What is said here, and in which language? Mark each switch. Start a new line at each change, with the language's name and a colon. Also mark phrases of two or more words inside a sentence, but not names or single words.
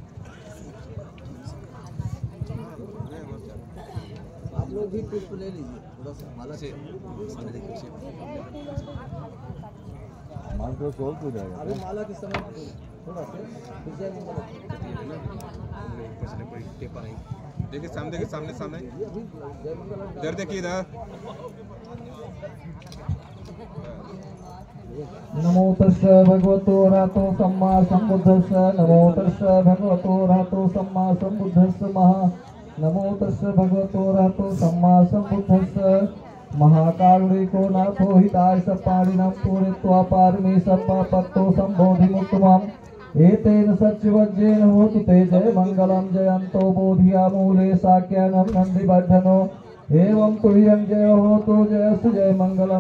Hindi: आप लोग भी पुष्प ले लीजिए, थोड़ा सा माला से मान तो सोल हो जाएगा। अभी माला के समय थोड़ा सा देखिए सामने, देखिए सामने सामने इधर देखिए, इधर।
Pali: नमो तस्सै भगवतो अरहतो सम्मा सम्बुद्धस्सै। नमो तस्सै भगवतो अरहतो सम्मा सम्बुद्धस्सै। नमो तस्सै भगवतो अरहतो सम्मा सम्बुद्धस्सै। महाकारुणिको नाथो हिताय सपाणिनं पूरयित्वा पारमी सप्पापत्तो सम्बोधिमुत्तमम्। एतेन सच्चिवज्रेण होतु ते जय मंगलम। जयन्तो बोधिया मूले साक्यानं नन्दिवर्धनो। एवं तुल्यं जय होतु जयस्तु जय मंगलम।